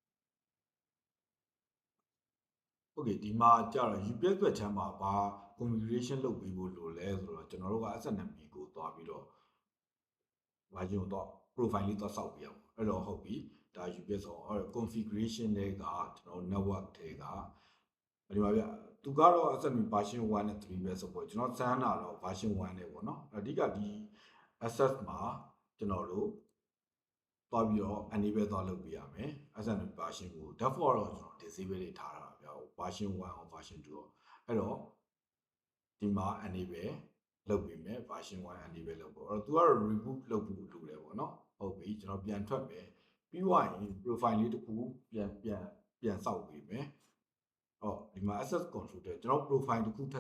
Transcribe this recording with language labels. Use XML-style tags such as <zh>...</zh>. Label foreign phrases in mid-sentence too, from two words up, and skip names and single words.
<my>โอเคဒီမှာကြတော့ UPS ဘက်ချမ်းမှာဘာ configuration လုပ်ပေးဖို့လိုလဲဆိုတော့ကျွန်တော်တို့က SNMP ကိုသွားပြီးတော့ဘာကျွန်တော် profile လေးသွားစောက်ပြရအောင်အဲ့တော့ဟုတ်ပြီဒါ UPS ဆိုတော့ configuration တွေကကျွန်တော် network တွေကဒီမှာဗျသူကတော့</my> <en>SNMP version 1နဲ့3</en> <my>ပဲဆိုပေါ့ကျွန်တော်စမ်းတာတော့ version 1နဲ့ပေါ့နော်အဓိကဒီ access မှာကျွန်တော်တို့သွားပြီးတော့ enable သွားလုပ်ပေးရမယ်</my> <en>SNMP version</en> <my>ကို default တော့ကျွန်တော် disable လေးထားတာဗျာ</my> <en>version 1 or version 2</en> <my>တော့အဲ့တော့ဒီမှာ enable လုပ်ပေးမယ်</my> <en>version 1 enable</en> <my>လုပ်ပေါ့အဲ့ တော့ तू ကတော့ reboot လုပ်ဖို့လိုတယ်ပေါ့နော်ဟုတ်ပြီကျွန်တော်ပြန်ထွက်မယ်ပြီးသွားရင် profile လေးတစ်ခုပြန်စောက်ပေးမယ်ဒီမှာ</my> <en>access control</en> <my>တဲ့ကျွန်တော် profile တစ်ခုထပ်</my>